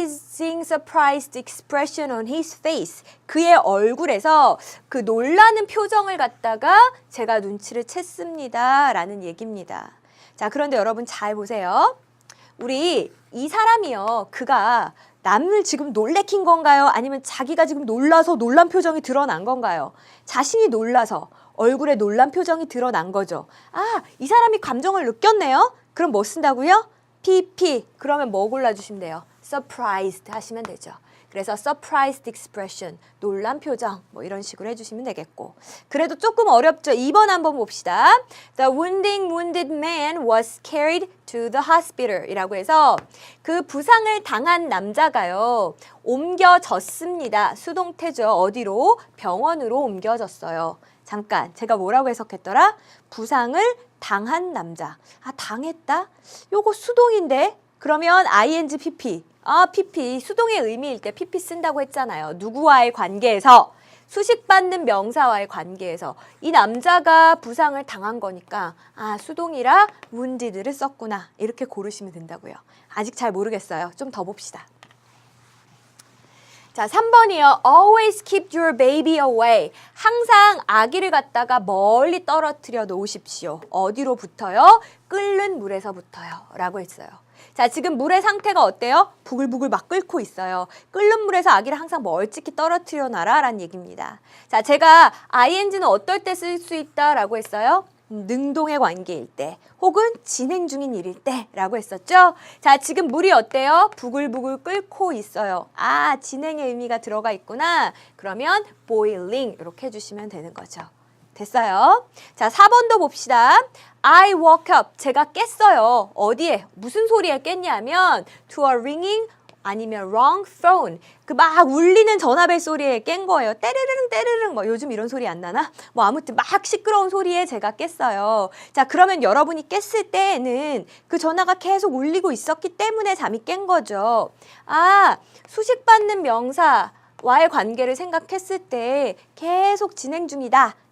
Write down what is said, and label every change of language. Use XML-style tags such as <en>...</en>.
<en>surprised expression on his face.</en> <ko>그의 얼굴에서 그 놀라는 표정을 갖다가 제가 눈치를 챘습니다. 라는 얘기입니다. 자, 그런데 여러분 잘 보세요. 우리 이 사람이요. 그가 남을 지금 놀래킨 건가요? 아니면 자기가 지금 놀라서 놀란 표정이 드러난 건가요? 자신이 놀라서 얼굴에 놀란 표정이 드러난 거죠. 이 사람이 감정을 느꼈네요. 그럼 뭐 쓴다고요? pp. 그러면 뭐 골라주시면 돼요? surprised 하시면 되죠. 그래서 surprised expression, 놀란 표정 뭐 이런 식으로 해주시면 되겠고. 그래도 조금 어렵죠. 2번 한번 봅시다.</ko> <en>The wounded man was carried to the hospital</en> <ko>이라고 해서 그 부상을 당한 남자가요. 옮겨졌습니다. 수동태죠. 어디로? 병원으로 옮겨졌어요. 잠깐, 제가 뭐라고 해석했더라? 부상을 당한 남자. 당했다? 요거 수동인데? 그러면 ing, pp. pp. 수동의 의미일 때 pp 쓴다고 했잖아요. 누구와의 관계에서, 수식받는 명사와의 관계에서 이 남자가 부상을 당한 거니까 수동이라 wounded를 썼구나. 이렇게 고르시면 된다고요. 아직 잘 모르겠어요. 좀 더 봅시다. 자, 3번이요.</ko> <en>Always keep your baby away.</en> <ko>항상 아기를 갖다가 멀리 떨어뜨려 놓으십시오. 어디로 붙어요? 끓는 물에서 붙어요. 라고 했어요. 자, 지금 물의 상태가 어때요? 부글부글 막 끓고 있어요. 끓는 물에서 아기를 항상 멀찍이 떨어뜨려 놔라 라는 얘기입니다. 자, 제가 ing는 어떨 때 쓸 수 있다 라고 했어요? 능동의 관계일 때 혹은 진행 중인 일일 때라고 했었죠. 자, 지금 물이 어때요? 부글부글 끓고 있어요. 아, 진행의 의미가 들어가 있구나. 그러면 boiling 이렇게 해주시면 되는 거죠. 됐어요? 자, 4번도 봅시다.</ko> <en>I woke up.</en> <ko>제가 깼어요. 어디에? 무슨 소리에 깼냐면</ko> <en>to a ringing</en> <ko>아니면</ko> <en>wrong phone.</en> <ko>그 막 울리는 전화벨 소리에 깬 거예요. 때르릉 때르릉 뭐 요즘 이런 소리 안 나나? 뭐 아무튼 막 시끄러운 소리에 제가 깼어요. 자, 그러면 여러분이 깼을 때에는 그 전화가 계속 울리고 있었기 때문에 잠이 깬 거죠. 아, 수식받는 명사 와의 관계를 생각했을 때 계속 진행 중이다.</ko>